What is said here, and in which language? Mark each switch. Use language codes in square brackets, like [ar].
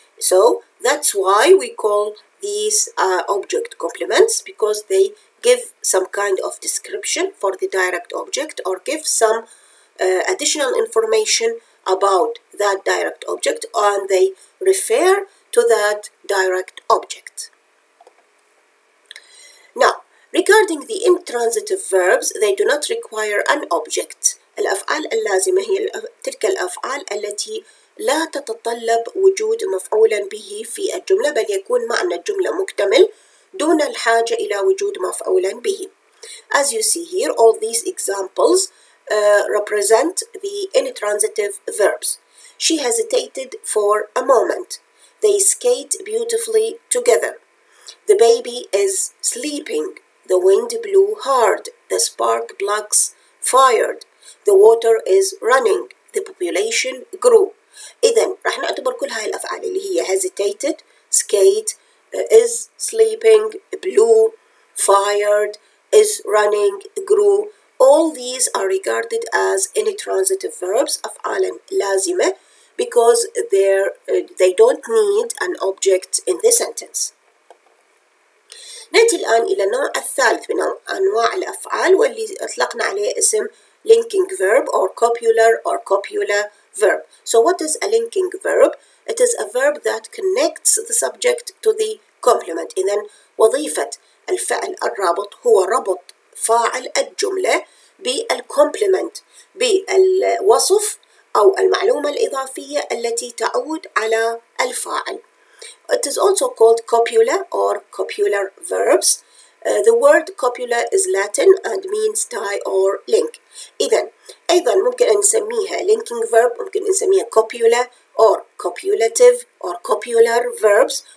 [en] So that's why we call these object complements because they give some kind of description for the direct object or give some additional information about that direct object and they refer to that direct object. Now, regarding the intransitive verbs, they do not require an object. [ar] الأفعال اللازمة هي تلك الأفعال التي لا تتطلب وجود مفعول به في الجملة بل يكون معنى الجملة مكتمل دون الحاجة إلى وجود مفعول به. [en] As you see here, all these examples represent the intransitive verbs. She hesitated for a moment. They skate beautifully together. The baby is sleeping. The wind blew hard. The spark plugs fired. The water is running. The population grew. [ar] إذن راح نعتبر كل هاي الأفعال اللي هي hesitated, skate, is sleeping, blew, fired, is running, grew. [en] All these are regarded as intransitive verbs, [ar] أفعال لازمة, [en] because they don't need an object in the sentence. [ar] نأتي الآن إلى النوع الثالث من أنواع الأفعال واللي أطلقنا عليه اسم linking verb or copula verb. [en] So what is a linking verb? It is a verb that connects the subject to the complement. [ar] إذن وظيفة الفعل الرابط هو ربط فاعل الجملة بالcomplement بالوصف أو المعلومة الإضافية التي تعود على الفاعل. [en] It is also called copula or copular verbs. The word copula is Latin and means tie or link. [ar] إذن أيضا ممكن أن نسميها linking verb, ممكن نسميها copula or copulative or copular verbs.